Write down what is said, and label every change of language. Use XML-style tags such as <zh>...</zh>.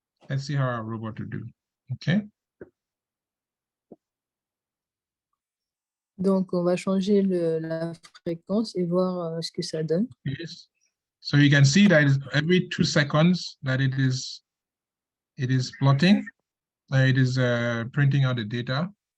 <en>Let's see how our robot will do, okay?</en> <fr>Donc, on va changer la fréquence et voir ce que ça donne.</fr> <en>Yes. So you can see that every 2 seconds that it is plotting, it is printing out the data.</en>